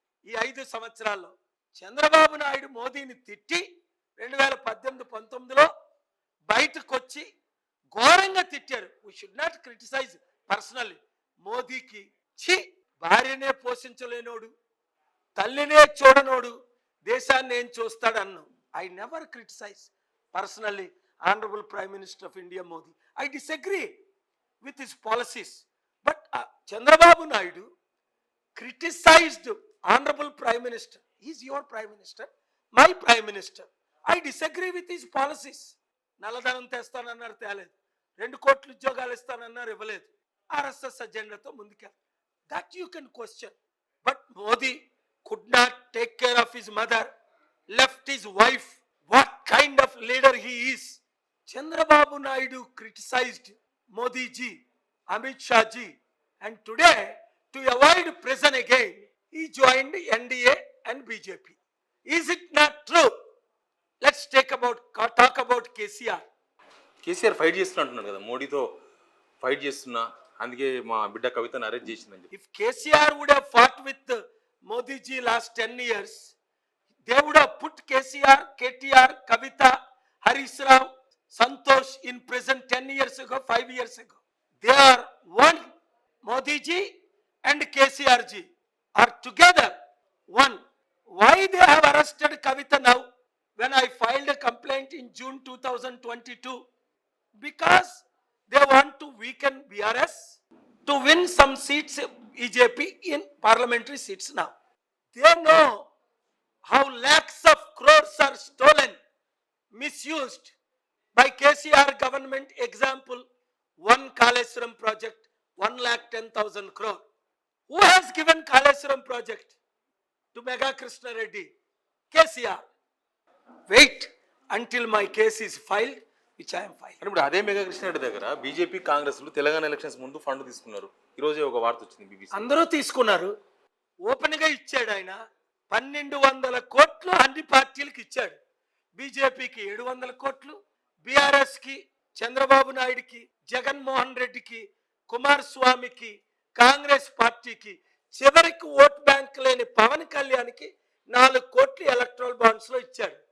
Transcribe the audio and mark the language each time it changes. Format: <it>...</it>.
<te>ఈ 5 సంవత్సరాల్లో చంద్రబాబు నాయుడు మోదీని తిట్టి 2018-19లో బయటకు వచ్చి ఘోరంగా తిట్టారు.</te> <en>We should not criticize personally.</en> <te>మోదీకి భార్యనే పోషించలేనోడు, తల్లినే చూడనోడు దేశాన్ని ఏం చూస్తాడన్నాం.</te> <en>I never criticize personally Honorable Prime Minister of India Modi. I disagree with his policies. But Chandrababu Naidu criticized Honorable Prime Minister. He is your Prime Minister, my Prime Minister. I disagree with his policies.</en> <te>నల్లధనం తెస్తానన్నారు, తేలేదు. 2 కోట్ల ఉద్యోగాలు ఇస్తానన్నారు, ఇవ్వలేదు. RSS అజెండాతో ముందుకెళ్ళి</te> <en>that you can question. But Modi could not take care of his mother, left his wife. What kind of leader he is? Chandrababu Naidu criticized Modi ji, Amit Shah ji, and today to avoid prison again he joined NDA and BJP. Is it not true? Let's talk about KCR.</en> <te>KCR fight చేస్తున్నట్టున్నారు కదా, మోడీతో fight చేస్తున్నా, అందుకే మా బిడ్డ కవితను arrest చేసిందని.</te> <en>If KCR would have fought with Modi ji last 10 years, they would have put KCR, KTR, Kavita, Harish Rao, Santosh in prison 10 years ago, 5 years ago. They are one. Modi ji and KCR ji are together one. Why they have arrested Kavita now when I filed a complaint in June 2022? Because they want to weaken BRS to win some seats, EJP in parliamentary seats now. They know how lakhs of crores are stolen, misused by KCR government. Example, one Kaleshwaram project, 1,10,000 crore. Who has given Kaleshwaram project to Mega Krishna Reddy? KCR. Wait until my case is filed, which I am filing.</en> <te>ఇప్పుడు అదే mega Krishna Reddy దగ్గర BJP కాంగ్రెస్లు Telangana elections ముందు fund తీసుకున్నారు. ఈరోజే ఒక వార్త వచ్చింది BBC. అందరూ తీసుకున్నారు. ఓపెన్గా ఇచ్చాడు ఆయన. 1,200 కోట్లు అన్ని పార్టీలకు ఇచ్చాడు. బీజేపీకి 700 కోట్లు, బీఆర్ఎస్కి, చంద్రబాబు నాయుడికి, జగన్మోహన్ రెడ్డికి, కుమారస్వామికి, కాంగ్రెస్ పార్టీకి, చివరికి ఓట్ బ్యాంక్ లేని పవన్ కళ్యాణ్కి 4 కోట్లు ఎలక్ట్రల్ బాండ్స్లో ఇచ్చాడు.</te>